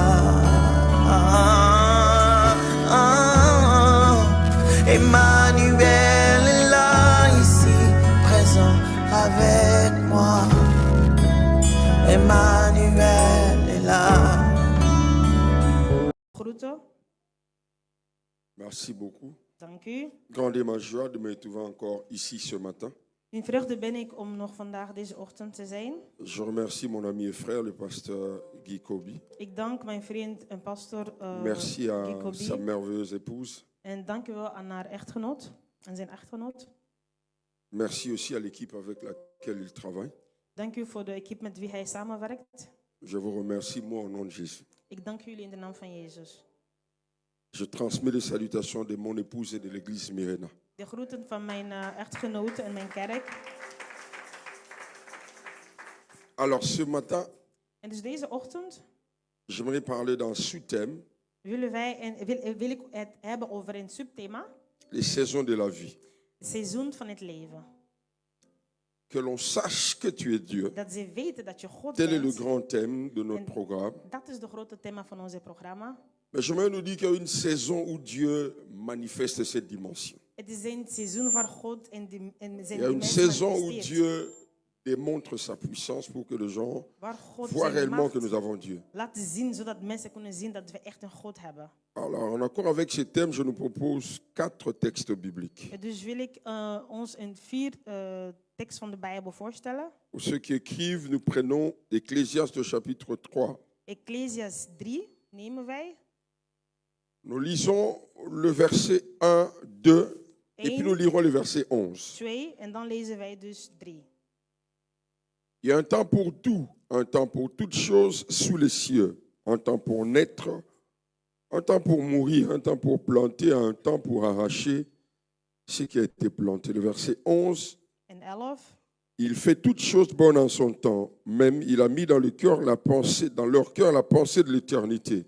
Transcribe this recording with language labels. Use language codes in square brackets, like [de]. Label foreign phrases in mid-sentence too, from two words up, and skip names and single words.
[fr] Emmanuel est là, ici, présent avec moi. Emmanuel est là. Merci beaucoup. [nl] Dank u. [fr] Grande est ma joie de me trouver encore ici ce matin. [nl] In vreugde ben ik om nog vandaag deze ochtend te zijn. [fr] Je remercie mon ami et frère, le pasteur Guy Kobi. [nl] Ik dank mijn vriend en pastor [fr] Merci [nl] Guy [fr] à [nl] Kobi. [fr] sa merveilleuse épouse. [nl] En dank u wel aan haar echtgenoot en zijn echtgenoot. [fr] Merci aussi à l'équipe avec laquelle il travaille. [nl] Dank u voor de equipe met wie hij samenwerkt. [fr] Je vous remercie, moi, au nom de Jésus. [nl] Ik dank jullie in de naam van Jezus. [fr] Je transmets les salutations de mon épouse et de l'église Myrena. [nl] De groeten van mijn echtgenoten en mijn kerk. [fr] Alors, ce matin, [nl] En dus deze ochtend [fr] j'aimerais parler d'un sous-thème, [nl] wil ik het hebben over een subthema. [fr] les saisons de la vie. [nl] Het seizoen van het leven. [fr] Que l'on sache que tu es Dieu. [nl] Dat ze weten dat je God [fr] Tel est le [nl] bent. [fr] grand thème de notre programme. [nl] Dat is de grote thema van ons programma. [fr] Mais j'aimerais nous dire qu'il y a une saison où Dieu manifeste cette dimension. [nl] Het is een seizoen waar God in zijn [fr] Il y a une [nl] dimensie [fr] saison où [nl] manifesteert. [fr] Dieu démontre sa puissance pour que les gens [nl] Waar God [fr] voient [nl] zijn [fr] réellement [nl] macht [fr] que nous avons Dieu. [nl] laat zien, zodat mensen kunnen zien dat we echt een God hebben. [fr] Alors, en accord avec ce thème, je nous propose 4 textes bibliques. [nl] Dus wil ik ons een 4 tekst van de Bijbel voorstellen. [fr] Pour ceux qui écrivent, nous prenons Ecclésiaste chapitre 3. [nl] Ecclesiastes 3 nemen wij. [fr] Nous lisons le verset 1, 2, et puis nous lirons le verset 11. [nl] 2 en dan lezen wij dus 3. [fr] Il y a un temps pour tout, un temps pour toutes choses sous les cieux, un temps pour naître, un temps pour mourir, un temps pour planter, un temps pour arracher ce qui a été planté. Le verset 11, [nl] En 11. [fr] il fait toutes choses bonnes en son temps, même il a mis dans leur cœur la pensée de l'éternité.